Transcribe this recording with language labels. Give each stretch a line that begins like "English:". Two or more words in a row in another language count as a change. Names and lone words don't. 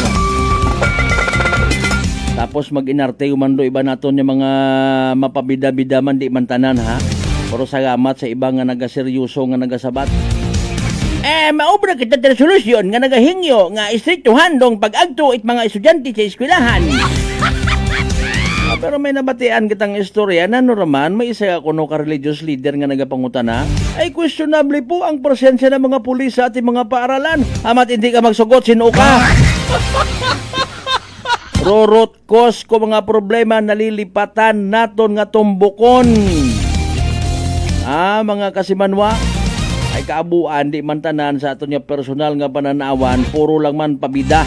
Aklanon: Tapos mag-inarte man do iba naton yung mga mapabida-bida man di man tanan ha. Pero salamat sa iba nga nagaseryoso nga nagasabat. Maubra kita sa solusyon nga nagahingyo nga istriktuhan dong pag-agto it mga estudyante sa eskwelahan. Pero may nabatian kitang istorya na raman may isa ako no ka-religious leader nga nagapangutana
Filipino: ay questionable po ang presensya ng mga pulis sa ating mga paaralan.
Aklanon: Amat hindi ka magsugot, sino ka? Rorot cause ko mga problema nalilipatan naton nga tumbukon. Mga kasimanwa ay kaabuan di man tanan sa aton nga personal nga pananawan, puro lang man pabida.